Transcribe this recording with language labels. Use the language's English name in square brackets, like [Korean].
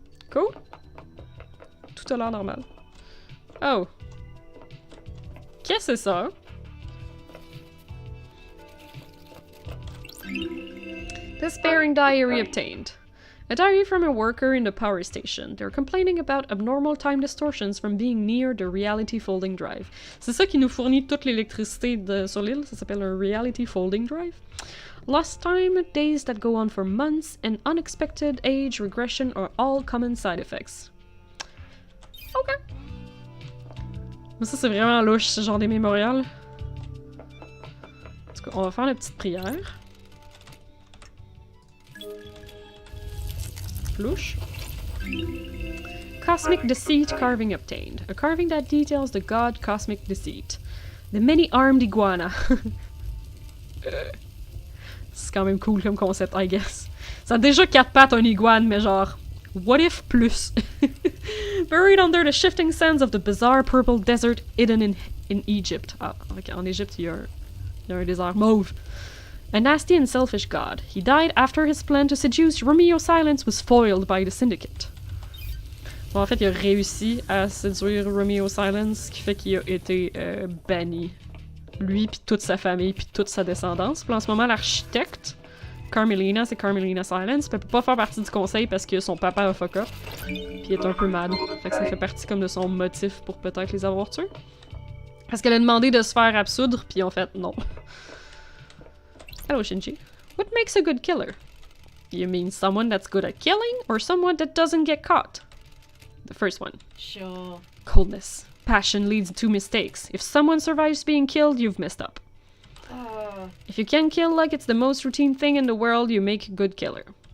[French] Cool. Tout a l'air normal. Oh. Qu'est-ce que c'est ça? [English] Despairing diary obtained. A diary from a worker in the power station. They're complaining about abnormal time distortions from being near the reality folding drive. [French] C'est ça qui nous fournit toute l'électricité sur l'île. Ça s'appelle un reality folding drive. [English] Lost time, days that go on for months, and unexpected age regression are all common side effects. Ok. [French] Mais ça, c'est vraiment louche, ce genre des mémorials. En tout cas, on va faire la petite prière. Louche. [English] Cosmic Deceit carving obtained. A carving that details the god Cosmic Deceit. The many-armed iguana. [French] C'est quand même cool comme concept, [English] I guess. [French] Ça a déjà 4 pattes un iguane, mais genre... [English] What if plus? Buried under the shifting sands of the bizarre purple desert hidden in Egypt. [French] Ah, ok, en Égypte, il y a un désert mauve. [English] A nasty and selfish god. He died after his plan to seduce Romeo Silence was foiled by the Syndicate. [French] Bon, en fait, il a réussi à séduire Romeo Silence, ce qui fait qu'il a été banni. Lui, puis toute sa famille, puis toute sa descendance. Puis en ce moment, l'architecte, Carmelina, c'est Carmelina Silence, puis elle peut pas faire partie du conseil parce que son papa a fuck up. Puis il est un peu mad. Fait que ça fait partie comme de son motif pour peut-être les avoir tués. Parce qu'elle a demandé de se faire absoudre, puis en fait, non. [English] Hello, Shinji. What makes a good killer? You mean someone that's good at killing, or someone that doesn't get caught? The first one. Sure. Coldness. Passion leads to mistakes. If someone survives being killed, you've messed up. If you can kill like it's the most routine thing in the world, you make a good killer.